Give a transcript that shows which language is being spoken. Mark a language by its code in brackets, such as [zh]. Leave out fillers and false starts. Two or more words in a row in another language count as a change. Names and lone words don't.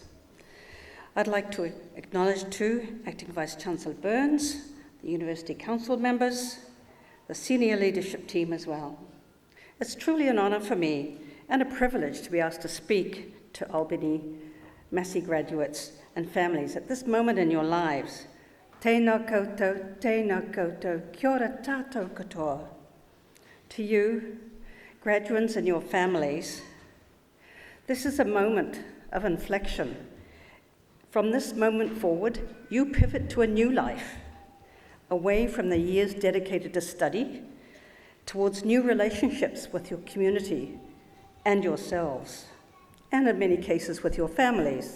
[en] I'd like to acknowledge too Acting Vice-Chancellor Burns, the University Council members, the senior leadership team as well. It's truly an honour for me and a privilege to be asked to speak to Albany Massey graduates and families at this moment in your lives. [mi] Tēnā koutou, kia ora tātou katoa. [en] To you, graduates and your families, this is a moment of inflection. From this moment forward, you pivot to a new life, away from the years dedicated to study, towards new relationships with your community and yourselves, and in many cases with your families.